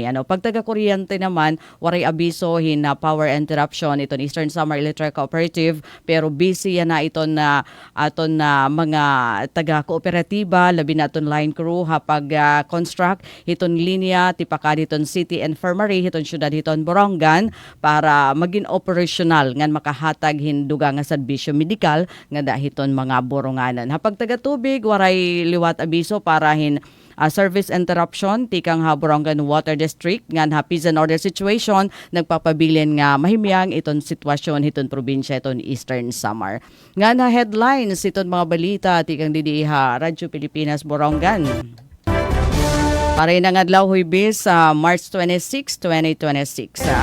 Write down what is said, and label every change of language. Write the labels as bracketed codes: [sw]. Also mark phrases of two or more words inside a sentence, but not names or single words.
[war] Pag taga kuryente naman waray abiso hina [en] power interruption [war] iton Eastern Samar Electric Cooperative pero busy na iton na aton na mga taga kooperatiba labi na aton [en] line crew [war] hapag construct hiton linya tipaka hiton City Infirmary hiton syudad hiton Borongan para maging operational ngan makahatag hinduga nga serbisyo medikal nga dahiton mga boronganan. Hapag taga tubig waray liwat abiso para [en] service interruption [war] tikang Borongan Water District ngan [en] peace and order situation [war] nagpapabilin nga mahimyang iton sitwasyon hiton probinsya iton Eastern Samar. Nga headlines iton mga balita tikang didi Radyo Pilipinas Borongan. Paray na nga adlaw Huwebes sa March 26, 2026.